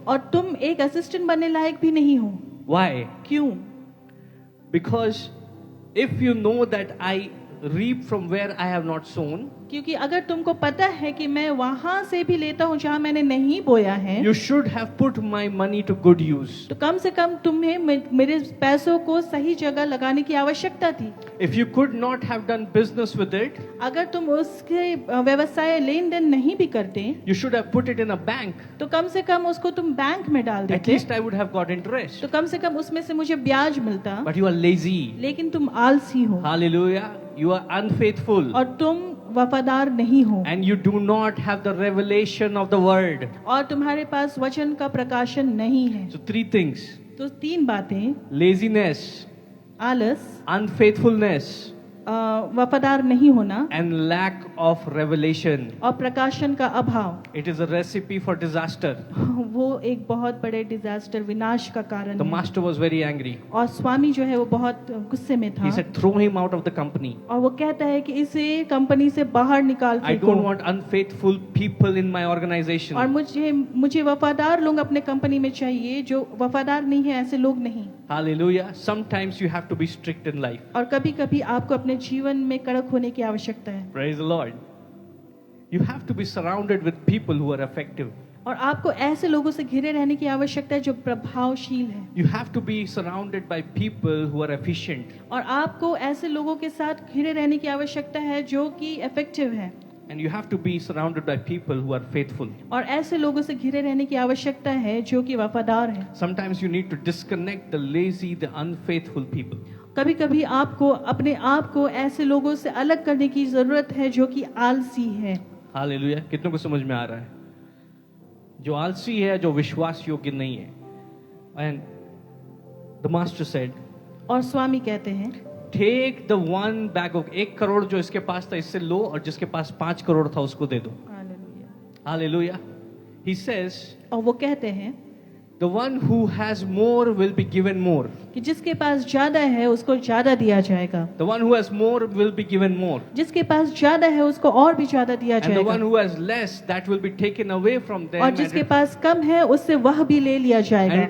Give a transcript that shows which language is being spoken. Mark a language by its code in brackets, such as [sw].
[hi] और तुम एक असिस्टेंट बनने लायक भी नहीं हो। [en] Why? [hi] क्यों? [en] Because if you know that I reap from where I have not sown, [hi] क्योंकि अगर तुमको पता है कि मैं वहां से भी लेता हूँ जहां मैंने नहीं बोया है, [en] you should have put my money to good use. [hi] तो कम से कम तुम्हें मेरे पैसों को सही जगह लगाने की आवश्यकता थी। [en] If you could not have done business with it, [hi] अगर तुम उसके व्यवसाय लेन देन नहीं भी करते [en] you should have put it in a bank. [hi] तो कम से कम उसको तुम बैंक में डाल [en] At [hi] देते, [en] least I would have got interest. [hi] तो कम से कम उसमें से मुझे ब्याज मिलता। [en] But you are lazy. [hi] लेकिन तुम आलसी हो [en] Hallelujah. You are unfaithful. [hi] और तुम वफादार नहीं हो [en] And you do not have the revelation of the word. [hi] और तुम्हारे पास वचन का प्रकाशन नहीं है। [en] So 3 things. [hi] तो 3 बातें, [en] Laziness, [hi] आलस, [en] unfaithfulness, [hi] वफादार नहीं होना [en] and lack of revelation. [hi] और प्रकाशन का अभाव [en] It is a recipe for disaster. [hi] वो एक बहुत बड़े डिजास्टर विनाश का कारण [en] The [hi] है। [en] master was very angry. [hi] और स्वामी जो है वो बहुत गुस्से में था [en] He said, throw him out of the company. [hi] और वो कहता है कि इसे कंपनी से बाहर निकाल [en] I [hi] फेंको। [en] don't want unfaithful people in my organization. [hi] और मुझे वफादार लोग अपने कंपनी में चाहिए, जो वफादार नहीं है ऐसे लोग नहीं। [en] Hallelujah. Sometimes you have to be strict in life. [hi] और कभी कभी आपको अपने जीवन में कड़क होने की आवश्यकता है। [en] Praise the Lord. You have to be surrounded with people who are effective. [hi] और आपको ऐसे लोगों से घिरे रहने की आवश्यकता है जो प्रभावशील है। [en] You have to be surrounded by people who are efficient. [hi] और आपको ऐसे लोगों के साथ घिरे रहने की आवश्यकता है जो कि इफेक्टिव है। [en] And you have to be surrounded by people who are faithful. [hi] और ऐसे लोगों से घिरे रहने की आवश्यकता है जो कि वफादार है। [en] Sometimes you need to disconnect the lazy, the unfaithful people. [hi] कभी कभी आपको अपने आप को ऐसे लोगों से अलग करने की जरूरत है जो कि आलसी है। [en] Hallelujah. [hi] कितनों को समझ में आ रहा है? जो आलसी है, जो विश्वास योग्य नहीं है. [en] And the master said, [hi] और स्वामी कहते हैं [en] take the one bag of [hi] 1 crore जो इसके पास था इससे लो और जिसके पास 5 करोड़ था उसको दे दो. [en] Hallelujah. He says, [hi] और वो कहते हैं [en] the one who has more will be given more. [hi] कि जिसके पास ज्यादा है उसको ज्यादा दिया जाएगा, [en] The one who has more will be given more. [hi] जिसके पास ज्यादा है उसको और भी ज्यादा दिया [en] And the one [hi] जाएगा, [en] who has less, that will be taken away from them. [hi] और [en] And [hi] जिसके पास कम है उससे वह भी ले लिया जाएगा,